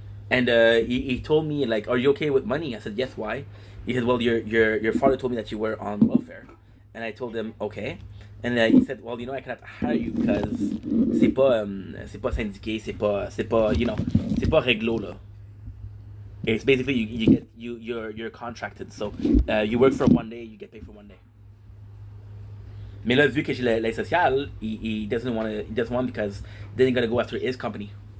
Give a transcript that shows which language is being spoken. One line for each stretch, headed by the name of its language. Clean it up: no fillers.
English: And he told me like, "Are you okay with money?" I said, "Yes." Why? He said, "Well, your father told me that you were on welfare," and I told him, "Okay." And he said, "Well, I cannot hire you because
French: c'est pas syndiqué, c'est pas c'est pas réglo là.
English: It's basically you're contracted, so you work for one day, you get paid for one day."
French: Mais là, vu que j'ai l'aide sociale,
English: he doesn't want because then he's gonna go after his company.